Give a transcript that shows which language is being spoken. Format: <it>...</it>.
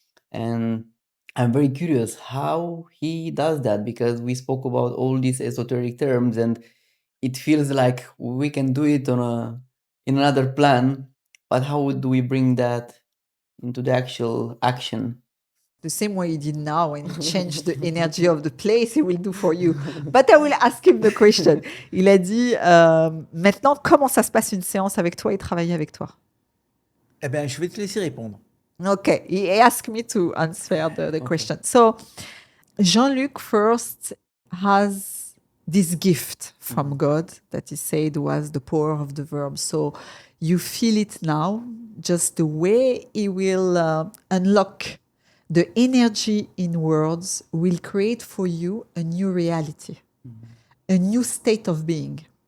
<en>And I'm very curious how he does that, because we spoke about all these esoteric terms and it feels like we can do it in another plan, but how do we bring that into the actual action? The same way he did now and he changed the energy of the place, he will do for you. But I will ask him the question.</en> <fr>Il a dit, maintenant, comment ça se passe une séance avec toi et travailler avec toi? Eh bien, je vais te laisser répondre.</fr> <en>Okay, he asked me to answer the question. So, Jean-Luc first has this gift from God that he said was the power of the verb. So, you feel it now, just the way he will unlock the energy in words will create for you a new reality, a new state of being.</en>